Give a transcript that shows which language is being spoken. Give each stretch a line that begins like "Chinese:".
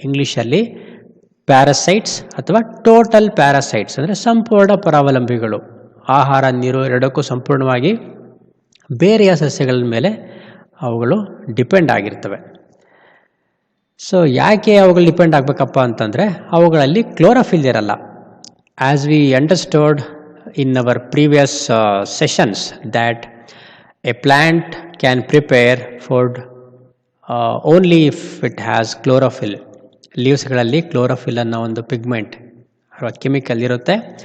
Kannada: ಇಂಗ್ಲೀಷಲ್ಲಿ ಪ್ಯಾರಾಸೈಟ್ಸ್ ಅಥವಾ total parasites ಅಂದರೆ ಸಂಪೂರ್ಣ ಪರಾವಲಂಬಿಗಳು. ಆಹಾರ ನೀರು ಎರಡಕ್ಕೂ ಸಂಪೂರ್ಣವಾಗಿ ಬೇರೆಯ ಸಸ್ಯಗಳ ಮೇಲೆ ಅವುಗಳು ಡಿಪೆಂಡ್ ಆಗಿರ್ತವೆ. ಸೊ ಯಾಕೆ ಅವುಗಳು ಡಿಪೆಂಡ್ ಆಗಬೇಕಪ್ಪ ಅಂತಂದರೆ, ಅವುಗಳಲ್ಲಿ ಕ್ಲೋರೋಫಿಲ್ ಇರಲ್ಲ.
English: As we understood in our previous sessions that a plant can prepare food only if it has chlorophyll.
Kannada: ಲೀವ್ಸ್ಗಳಲ್ಲಿ chlorophyll ಅನ್ನೋ ಒಂದು ಪಿಗ್ಮೆಂಟ್ ಅಥವಾ ಕೆಮಿಕಲ್ ಇರುತ್ತೆ.